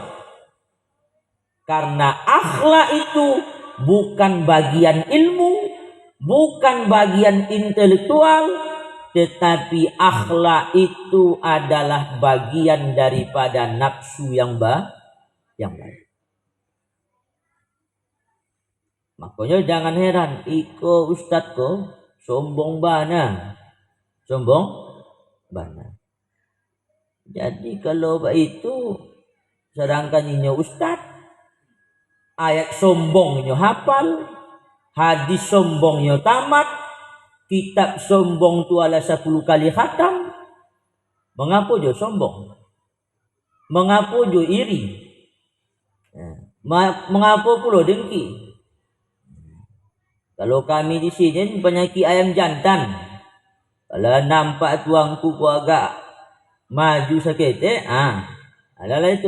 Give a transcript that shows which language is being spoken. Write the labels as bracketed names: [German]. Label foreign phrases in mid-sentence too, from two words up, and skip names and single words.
[Indonesian] Karena akhlak itu bukan bagian ilmu, bukan bagian intelektual, tetapi akhlak itu adalah bagian daripada nafsu yang baik. Makanya jangan heran, [Minangkabau] iko ustad ko sombong bana. [Indonesian] Jadi kalau itu sedangkan [Minangkabau] inyo ustad, ayat sombong inyo hafal, hadis sombong inyo tamat, kitab sombong tu ala 10 kali khatam. Mengapa jo sombong? Mengapa jo iri? [Indonesian] Mengapa pula dengki? Kalau kami di sini penyakit ayam jantan, kalau nampak tuangku ku agak maju sakit, adalah itu.